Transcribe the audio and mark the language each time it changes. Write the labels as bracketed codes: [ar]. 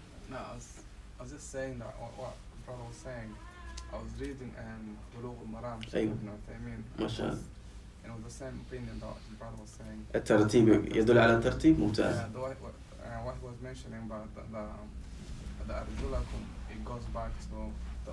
[en] No, I was just saying that what the brother was saying. I was reading Bulugh al-Maram, Ibn Uthaymeen. MashaAllah. And it was the same opinion that the brother was saying. [ar] الترتيب يدل على الترتيب ممتاز. [en] What he was mentioning about the أرجلكم, it goes back to the